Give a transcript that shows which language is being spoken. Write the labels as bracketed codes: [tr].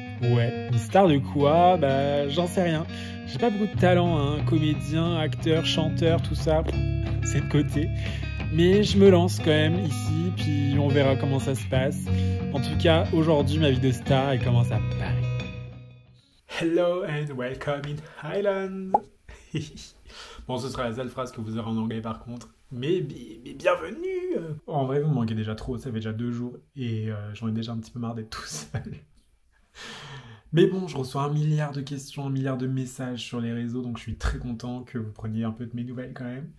[fr] Ouais, une star de quoi? Bah j'en sais rien. J'ai pas beaucoup de talent, hein, comédien, acteur, chanteur, tout ça, c'est de côté. Mais je me lance quand même ici, puis on verra comment ça se passe. En tout cas, aujourd'hui ma vie de star elle commence à Paris. [en] Hello and welcome in Highland. [fr] Bon, ce sera la seule phrase que vous aurez en anglais par contre. Mais bienvenue. En vrai, vous me manquez déjà trop, ça fait déjà 2 jours et j'en ai déjà un petit peu marre d'être tout seul. Mais bon, je reçois 1 milliard de questions, 1 milliard de messages sur les réseaux, donc je suis très content que vous preniez un peu de mes nouvelles quand même.